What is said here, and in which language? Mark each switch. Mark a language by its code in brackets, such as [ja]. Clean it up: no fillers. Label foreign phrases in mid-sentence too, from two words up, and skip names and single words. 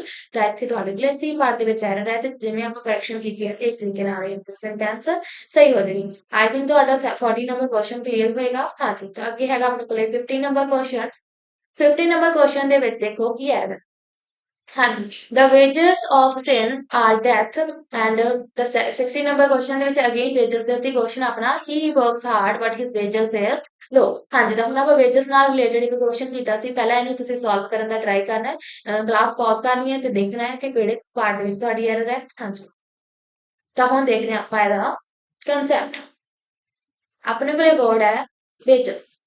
[pa] ਤਾਂ ਇੱਥੇ ਤੁਹਾਡੇ ਕੋਲ ਸੀ ਪਾਰਟ ਦੇ ਵਿੱਚ ਐਰਰ ਹੈ, ਤੇ ਜਿਵੇਂ ਆਪਾਂ ਕਰੈਕਸ਼ਨ ਕੀਤੀ ਹੈ ਇਸ ਤਰੀਕੇ ਨਾਲ ਇਹ ਸੈਂਟੈਂਸ ਸਹੀ ਹੋ ਜਾਏਗੀ। [en] I think [pa] ਤੁਹਾਡਾ 40 [en] number question [pa] ਕਲੀਅਰ ਹੋਏਗਾ। ਹਾਂਜੀ, ਤਾਂ ਅੱਗੇ ਹੈਗਾ ਆਪਣੇ ਕੋਲੇ 50 [en] number question. [pa] 50 [en] number question [pa] ਦੇ ਵਿੱਚ ਦੇਖੋ ਕੀ ਹੈ। ਹਾਂਜੀ, [en] the wages of sin are death, and the 60 number question [pa] ਦੇ ਵਿੱਚ [en] again wages [pa] ਦੇ ਉੱਤੇ [en] question ਆਪਣਾ he works hard but his wages is low। [pa] ਹਾਂਜੀ, ਤਾਂ ਹੁਣ ਆਪਾਂ wages ਨਾਲ related ਇੱਕ question ਕੀਤਾ ਸੀ, ਪਹਿਲਾਂ ਇਹਨੂੰ ਤੁਸੀਂ solve ਕਰਨ ਦਾ try ਕਰਨਾ ਹੈ, ਕਲਾਸ pause ਕਰਨੀ ਹੈ ਤੇ ਦੇਖਣਾ ਹੈ ਕਿ ਕਿਹੜੇ part ਦੇ ਵਿੱਚ ਤੁਹਾਡੀ error ਹੈ। ਹਾਂਜੀ, ਤਾਂ ਹੁਣ ਦੇਖਦੇ ਹਾਂ ਆਪਾਂ ਇਹਦਾ concept। ਆਪਣੇ ਕੋਲੇ word ਹੈ wages।